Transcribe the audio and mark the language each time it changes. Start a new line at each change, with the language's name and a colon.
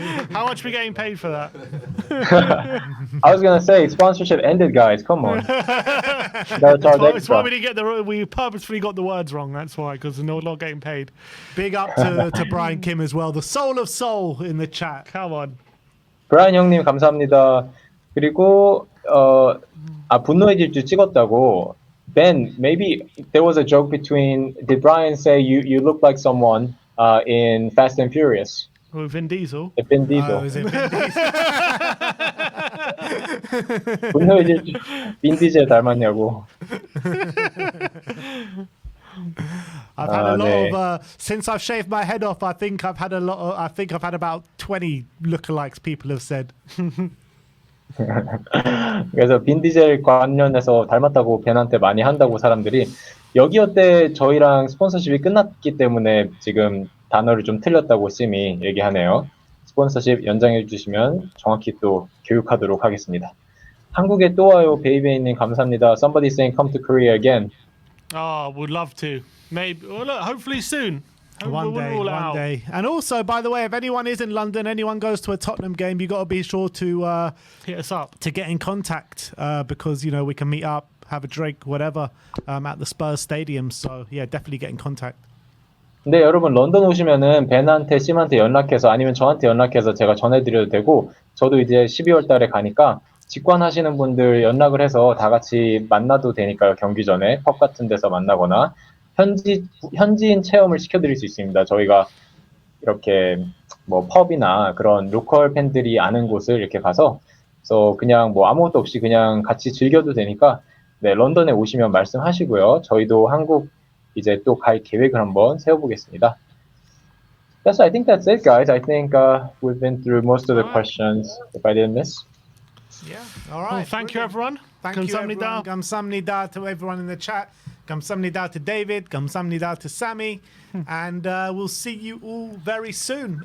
English: How much are we getting paid for that? I was gonna say sponsorship ended, guys. Come on. That's why we didn't get we purposefully got the words wrong. That's why, because we're not getting paid. Big up to Brian Kim as well, the soul of soul in the chat. Come on.
Korean: 브라이언 형님 감사합니다. 그리고 분노의 질주 찍었다고.
English: Ben, maybe there was a joke between. Did Brian say you look like someone in Fast and Furious? With Vin Diesel. Vin Diesel. Is it Vin Diesel?
Korean: 분노의 질주 빈디젤 닮았냐고.
English: I've had a lot
Korean: 네.
English: of since I've shaved my head off. I think I've had a lot. I think I've had about 20 lookalikes. People have said.
Korean: 그래서 빈디젤 관련해서 닮았다고 벤한테 많이 한다고 사람들이 여기어 때 저희랑 스폰서십이 끝났기 때문에 지금 단어를 좀 틀렸다고 심이 얘기하네요. 스폰서십 연장해 주시면 정확히 또 교육하도록 하겠습니다. 한국에 또 와요, 베이베이님 감사합니다.
English: Somebody saying come to Korea again. Oh, would love to. Maybe. Well, look, hopefully soon. One day, one day. And also, by the way, if anyone is in London, anyone goes to a Tottenham game, you got to be sure to Hit us up. to get in contact because you know we can meet up, have a drink, whatever, at the Spurs stadium. So yeah, definitely get in contact.
Korean: 근데 여러분 런던 오시면은 벤한테 심한테 연락해서 아니면 저한테 연락해서 제가 전해드려도 되고 저도 이제 12월 달에 가니까 직관하시는 분들 연락을 해서 다 같이 만나도 되니까요. 경기 전에 펍 같은 데서 만나거나 현지인 체험을 시켜드릴 수 있습니다. 저희가 이렇게 뭐 펍이나 그런 로컬 팬들이 아는 곳을 이렇게 가서 그래서 그냥 뭐 아무것도 없이 그냥 같이 즐겨도 되니까 네, 런던에 오시면 말씀하시고요. 저희도 한국 이제 또 갈 계획을 한번 세워보겠습니다.
English: I think that's it, guys. I think we've been through most of the questions. If I didn't miss. Yeah. All right. Well, thank you, brilliant. everyone. Thank you,
Korean: 감사합니다.
English: everyone.
Korean: 감사합니다
English: to everyone in the chat.
Korean: 감사합니다
English: to David.
Korean: 감사합니다
English: to Sammy. And we'll see you all very soon.